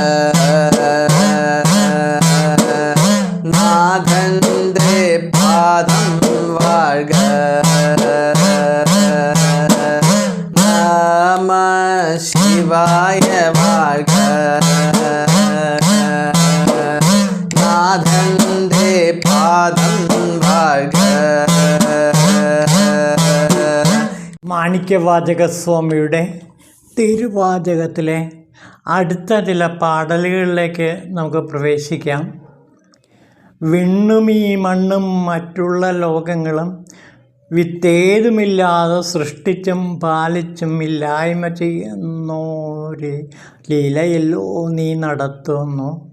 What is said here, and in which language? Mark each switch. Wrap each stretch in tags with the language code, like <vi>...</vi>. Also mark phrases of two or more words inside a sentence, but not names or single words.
<ta>நாதன்றே பாதம் வாழ்க. நம சிவாய வாழ்க. நாதன்றே பாதம் வாழ்க.</ta> <ml>മാണിക്യവാചകസ്വാമിയുടെ തിരുവാചകത്തിലെ അടുത്ത ചില പാടലുകളിലേക്ക് നമുക്ക് പ്രവേശിക്കാം. വിണ്ണും ഈ മണ്ണും മറ്റുള്ള ലോകങ്ങളും വിത്തേതുമില്ലാതെ സൃഷ്ടിച്ചും പാലിച്ചും ഇല്ലായ്മ ചെയ്യുന്നോരെ ലീലയല്ലോ നീ നടത്തുന്നു.</ml>